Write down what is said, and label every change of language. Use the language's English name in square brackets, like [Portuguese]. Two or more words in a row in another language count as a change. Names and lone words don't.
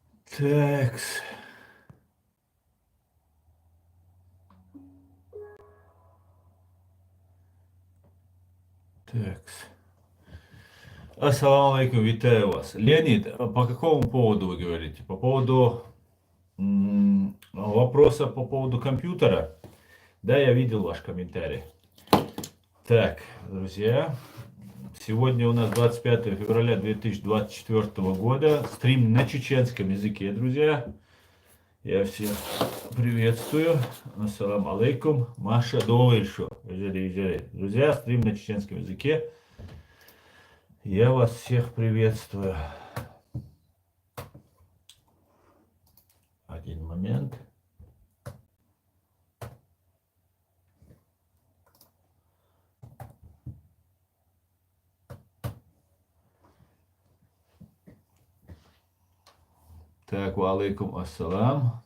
[Arabic] Tekс. Tekс. السلام عليكم, [Ukrainian] витаю вас. [Russian] Леонид, по какому поводу вы говорите? По поводу вопроса по поводу компьютера? Да, я видел ваш комментарий. Так, друзья, сегодня у нас 25 февраля 2024 года. Стрим на чеченском языке, друзья. Я всех приветствую. [Arabic] السلام عليكم. [Chechen] Маша Довельшо. [Russian] Друзья, стрим на чеченском языке. Я вас всех приветствую. Один момент. [Arabic] Так, وعليكم السلام.